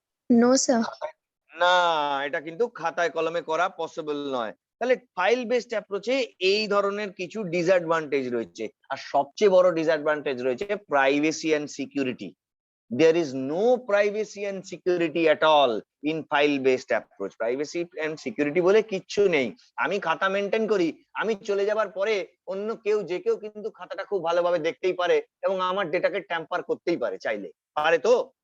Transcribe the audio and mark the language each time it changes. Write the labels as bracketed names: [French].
[English] No, sir. [Bangla] না, এটা কিন্তু খাতায় কলমে করা পসিবল নয়। তাহলে ফাইল বেসড অ্যাপ্রোচে এই ধরনের কিছু ডিসঅ্যাডভান্টেজ রয়েছে, আর সবচেয়ে বড় ডিসঅ্যাডভান্টেজ রয়েছে privacy and security. [English] There is no privacy and security at all in file based approach. Privacy and security [Bangla] বলে কিচ্ছু নেই। আমি খাতা মেনটেন করি, আমি চলে যাবার পরে অন্য কেউ যে কেউ কিন্তু খাতাটা খুব ভালোভাবে দেখতেই পারে এবং আমার ডেটাকে ট্যাম্পার করতেই পারে, চাইলে পারে তো?